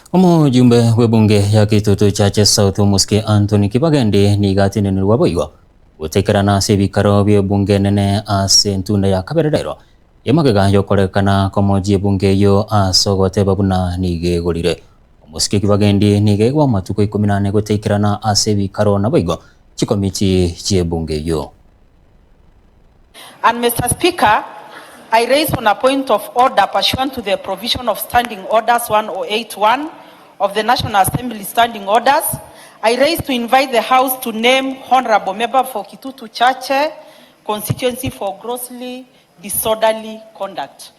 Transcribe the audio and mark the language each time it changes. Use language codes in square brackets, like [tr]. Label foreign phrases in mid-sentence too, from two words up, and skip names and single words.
[guz] Omujumbe w'ebunge ya Kitutu Church South Muski Anthony Kibagendi nigatinenirwa boigo gutekerana ase ebikaro bya ebunge nene ase entunda ya kabererero emagega yokorekana komoji ebunge eyo ase ogoteba buna nigegorire. Omuski Kibagendi nigegwa amatuko 14 gutekerana ase ebikaro na boigo chikomiti chiebunge eyo. [en] And Mr. Speaker, I raise on a point of order pursuant to the provision of Standing Orders 1081 of the National Assembly Standing Orders. I raise to invite the House to name Honorable Member for Kitutu Church constituency for grossly disorderly conduct.